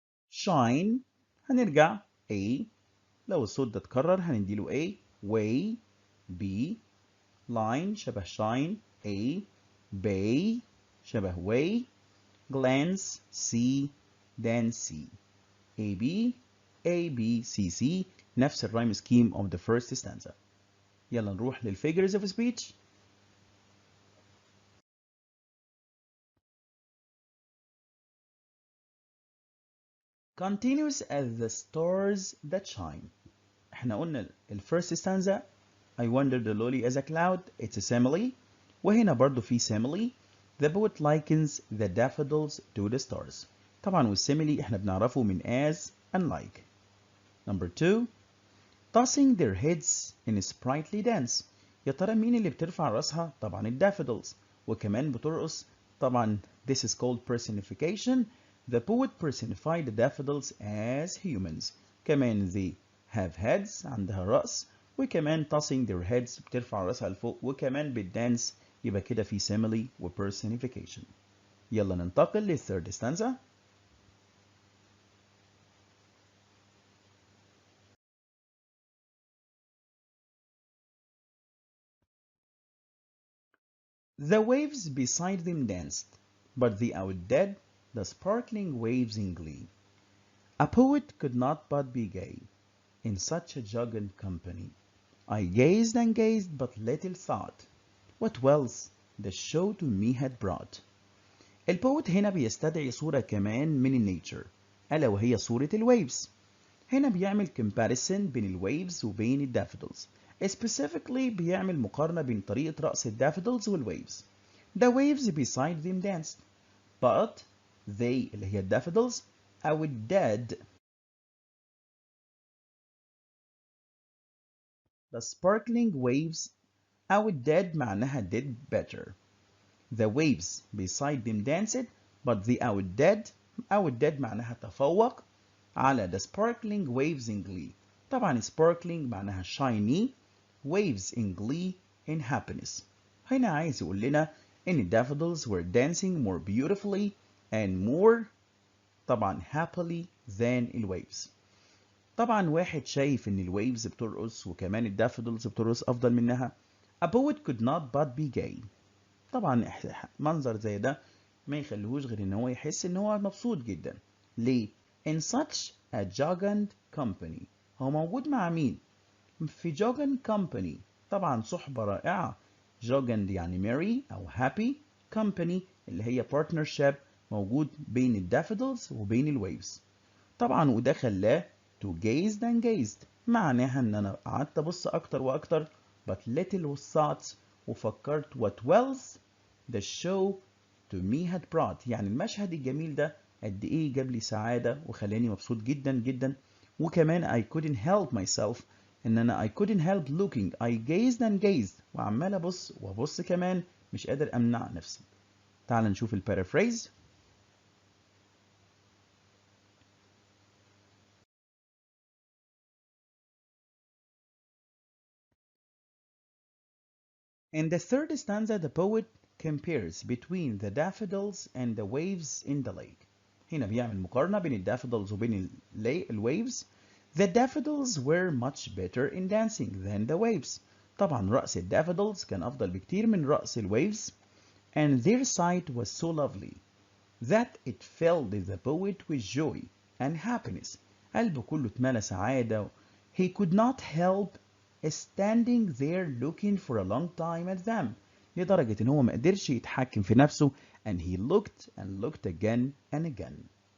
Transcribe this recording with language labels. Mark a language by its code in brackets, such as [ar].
[ar] shine هنرجع A، لو الصوت ده اتكرر هنديله A. [en] way B. line شبه shine A. bay شبه way. glance C. dance C. A B A B C C نفس الرايم scheme of the first stanza. [ar] يلا نروح للfigures of speech. [en] continues as the stars that shine. احنا قلنا first stanza I wonder the lily as a cloud, it's a simile. [ar] وهنا برضو في simile. [en] The poet likens the daffodils to the stars. [ar] طبعا والsimile احنا بنعرفه من as and like. [en] Number 2. tossing their heads in a sprightly dance. [ar] يا ترى مين اللي بترفع راسها؟ طبعا الدافودلز. وكمان بترقص. [en] طبعا this is called personification. The poet personified the daffodils as humans. كمان they have heads عندها رأس. [ar] وكمان tossing their heads بترفع راسها لفوق. وكمان بالدانس يبقى كده في simile و personification. يلا ننتقل للثيرد stanza. [en] The waves beside them danced, but they outdid the sparkling waves in glee. A poet could not but be gay in such a jocund company. I gazed and gazed, but little thought what wealth the show to me had brought. [ar] البوت هنا بيستدعي صورة كمان من النيتشر ألا وهي صورة الويفز. هنا بيعمل comparison بين الويفز وبين الدافودلز. Specifically بيعمل مقارنة بين طريقة رقص الدافودلز والويفز. [en] The waves beside them danced, but they اللي هي الدافودلز outdid the sparkling waves outdid معناها did better. The waves beside them danced but they outdid معناها تفوق على the sparkling waves in glee. طبعا sparkling معناها shiny, waves in glee in happiness. [ar] هنا عايز يقول لنا إن [en] daffodils were dancing more beautifully and more طبعا happily than الwaves. [ar] طبعا واحد شايف إن الwaves بترقص وكمان الدافودلز بترقص أفضل منها. [en] A poet could not but be gay. [ar] طبعا منظر زي ده ما يخليهوش غير إن هو يحس إن هو مبسوط جدا. [en] ليه؟ In such a jocund company. [ar] هو موجود مع مين؟ في jocund company. طبعا صحبة رائعة. [en] jocund يعني merry أو happy. [ar] company اللي هي partnership موجود بين الدافودلز وبين الويفز. [en] طبعا وده خلاه to gazed and gazed [ar] معناها ان انا قعدت ابص اكتر واكتر [en] but little was thoughts وفكرت what wells the show to me had brought. [ar] يعني المشهد الجميل ده قد ايه جاب لي سعادة وخلاني مبسوط جدا جدا. [en] وكمان I couldn't help myself ان انا I couldn't help looking I gazed and gazed [ar] وعمال ابص وابص كمان مش قادر امنع نفسي. تعال نشوف البارافريز. [en] In the third stanza, the poet compares between the daffodils and the waves in the lake. [ar] هنا بيعمل مقارنة بين الدافودلز وبين الwaves. [en] The daffodils were much better in dancing than the waves. [ar] طبعا رقص الدافودلز كان أفضل بكتير من رقص الwaves. [en] And their sight was so lovely that it filled the poet with joy and happiness. [ar] قلبه كله اتملى سعادة. [en] He could not help standing there looking for a long time at them. [ar] لدرجة إن هو ما قدرش يتحكم في نفسه [en] and he looked and looked again and again.